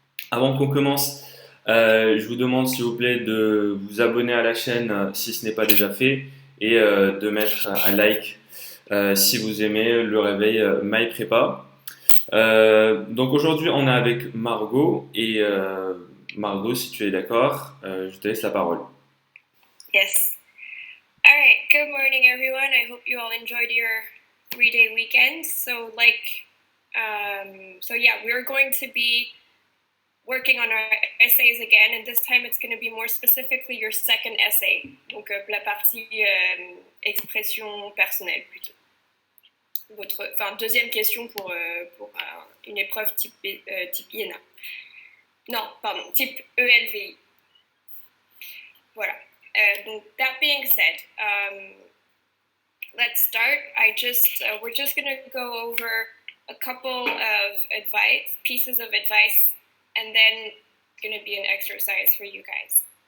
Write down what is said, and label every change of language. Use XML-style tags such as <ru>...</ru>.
<fr>Avant qu'on commence, je vous demande s'il vous plaît de vous abonner à la chaîne si ce n'est pas déjà fait et de mettre un like si vous aimez le réveil MyPrepa. Donc aujourd'hui, on est avec Margot et Margot, si tu es d'accord, je te laisse la parole.</fr> <en>Yes. All right. Good morning, everyone. I hope you all enjoyed your 3-day weekend. So yeah, we're going to be working on our essays again, and this time it's going to be more specifically your second essay.</en> <fr>Donc la partie expression personnelle plutôt. Deuxième question pour une épreuve type INA. Non, pardon, type ELVI. Voilà.</fr> <en>Donc, that being said, let's start. We're just going to go over a couple of pieces of advice, and then it's going to be an exercise for you guys.</en>